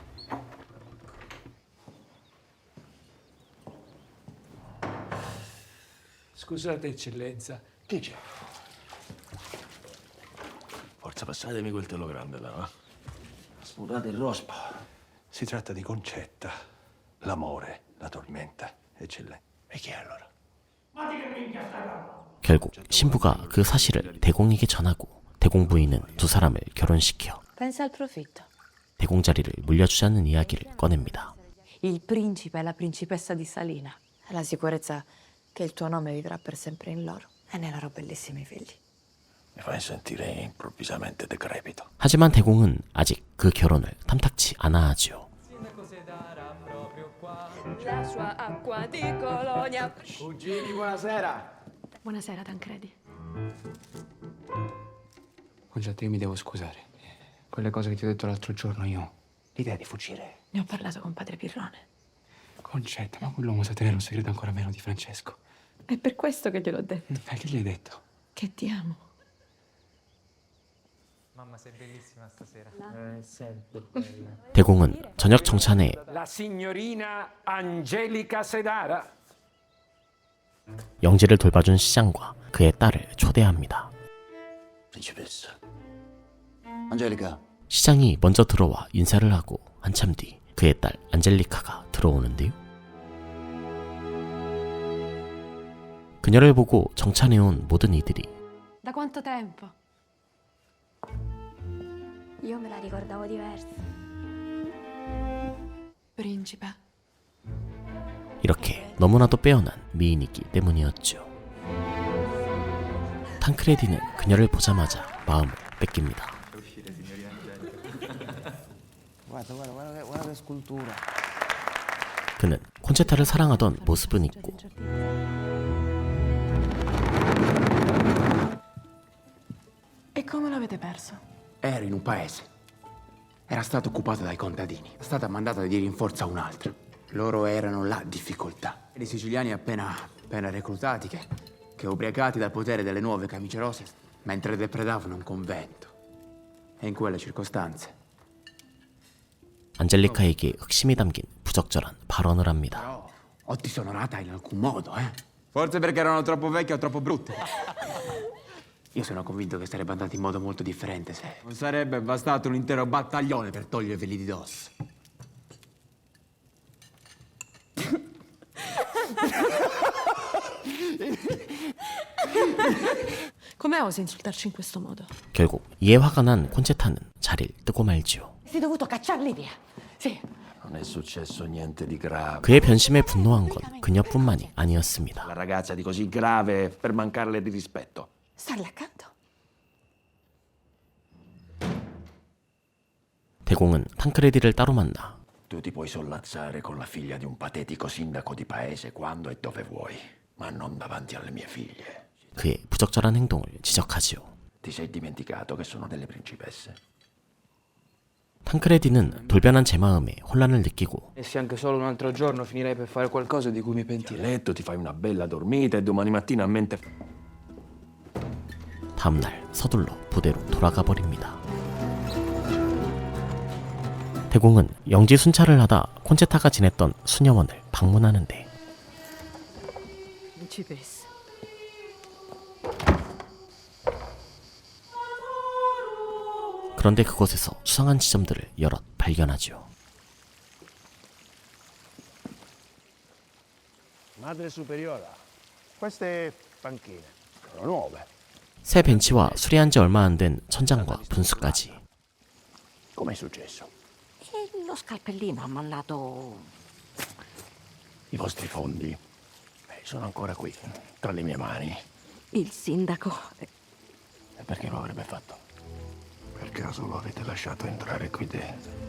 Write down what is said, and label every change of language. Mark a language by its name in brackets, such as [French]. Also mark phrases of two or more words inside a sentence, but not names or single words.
[Italian] Scusate, eccellenza. Che c'è? Forza, passatemi quel telo grande là, va? Sputate il rospo. Si tratta di Concetta. L'amore, la tormenta, eccellenza. E chi è allora? [Korean] 결국 신부가 그 사실을 대공에게 전하고 대공 부인은 두 사람을 결혼시켜 [Italian] Pensa al profitto. [Korean] 대공 자리를 물려주자는 이야기를 꺼냅니다. [Italian] Il principe e la principessa di Salina. E la sicurezza che il tuo nome vivrà per sempre in loro e nei loro bellissimi figli. Mi fai sentire improvvisamente decrepito. [Korean] 하지만 대공은 아직 그 결혼을 탐탁치 않아 하지요. [Italian] La sua acqua di Colonia. Cugini, buonasera. Buonasera, Tancredi. Concetta, io mi devo scusare. Quelle cose che ti ho detto l'altro giorno, io... L'idea di fuggire. Ne ho parlato con padre Pirrone. Concetta, ma quell'uomo sa tenere un segreto ancora meno di Francesco. È per questo che gliel'ho detto. Che gli hai detto? Che ti amo. Mamma, sei bellissima stasera. Sempre bella. [Korean] 대공은 저녁 정찬에 [Italian] La signorina Angelica Sedara. [Korean] 영지를 돌봐준 시장과 그의 딸을 초대합니다. [Italian] Principessa. Angelica. [Korean] 시장이 먼저 들어와 인사를 하고 한참 뒤 그의 딸 안젤리카가 들어오는데요. 그녀를 보고 정찬해온 모든 이들이 [Italian] Da quanto tempo? Io me la ricordavo diversa. principe. [Korean] 이렇게 너무나도 빼어난 미인이기 때문이었죠. 탕크레디는 그녀를 보자마자 마음을 뺏깁니다. 그는 콘체타를 사랑하던 모습은 있고 [Italian] E come l'avete perso? Ero in un paese. Era stato occupato dai contadini. È stata mandata di rinforzo a un'altra. Loro erano la difficoltà. I siciliani appena reclutati che ubriacati dal potere delle nuove camicie rose mentre depredavano un convento. E in quelle circostanze. [Korean] 안젤리카에게 흑심이 담긴 부적절한 발언을 합니다. [Italian] Però o ti sono nata in alcun modo, eh? Forse perché erano troppo vecchie o troppo brutte. Io sono convinto che sarebbe andato in modo molto differente se... Non sarebbe bastato un intero battaglione per toglierveli di dosso. Come osi insultarci in questo modo? [Korean] 결국 이에 화가 난 콘체타는 자리를 뜨고 말지요. [Italian] Sei dovuto cacciarli via. Sì. Non è successo niente di grave. [Korean] 그의 변심에 분노한 건 그녀뿐만이 아니었습니다. [Italian] La ragazza di così grave per mancarle di rispetto. Starle accanto. [Korean] 대공은 탕크레디를 따로 만나 [Italian] Tu ti puoi sollazzare con la figlia di un patetico sindaco di paese quando e dove vuoi, ma non davanti alle mie figlie. [Korean] 그의 부적절한 행동을 지적하지요. [Italian] Ti sei dimenticato che sono delle principesse? [Korean] 탕크레디는 돌변한 제 마음에 혼란을 느끼고 [Italian] E se anche solo un altro giorno finirei per fare qualcosa di cui mi Ti pentirei. letto, ti fai una bella dormita e domani mattina a mente... [Korean] 다음날 서둘러 부대로 돌아가 버립니다. 대공은 영지 순찰을 하다 콘체타가 지냈던 수녀원을 방문하는데 [Italian] Principessa. [Korean] 그런데 그곳에서 수상한 지점들을 여럿 발견하죠. [Italian] Madre superiora, queste panchine sono nuove. [Korean] 새 벤치와 수리한 지 얼마 안 된 천장과 분수까지. [Italian] Com'è successo? Lo scalpellino ha mandato... I vostri fondi sono ancora qui, tra le mie mani. Il sindaco. E perché lo avrebbe fatto? Per caso lo avete lasciato entrare qui dentro?